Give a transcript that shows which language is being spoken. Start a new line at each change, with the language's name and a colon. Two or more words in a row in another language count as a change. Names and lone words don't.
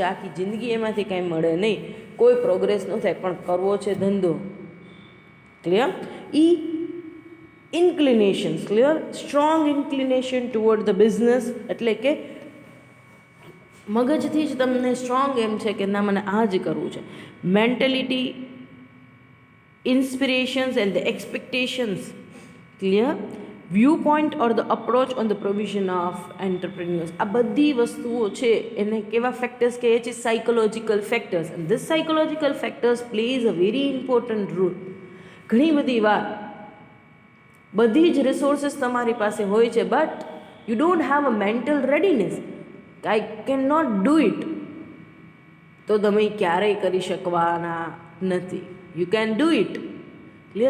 Gujarati: આખી જિંદગી એમાંથી કાંઈ મળે નહીં, કોઈ પ્રોગ્રેસ ન થાય, પણ કરવો છે ધંધો.
English: Clear? Inclinations. Clear? strong inclination toward the business
Gujarati: એટલે કે મગજથી જ તમને સ્ટ્રોંગ એમ છે કે ના મને આ જ કરવું છે.
English: મેન્ટેલિટી, inspirations and the expectations. Clear? Viewpoint or the approach on the provision of entrepreneurs.
Gujarati: આ બધી વસ્તુઓ છે એને કેવા ફેક્ટર્સ કહે છે?
English: psychological factors. and this psychological factors plays a very important role.
Gujarati: ઘણી બધી વાર બધી જ રિસોર્સિસ તમારી પાસે હોય છે,
English: but you don't have a mental readiness, I cannot do it,
Gujarati: તો તમે ક્યારેય કરી શકવાના નથી.
English: You can do it. Clear?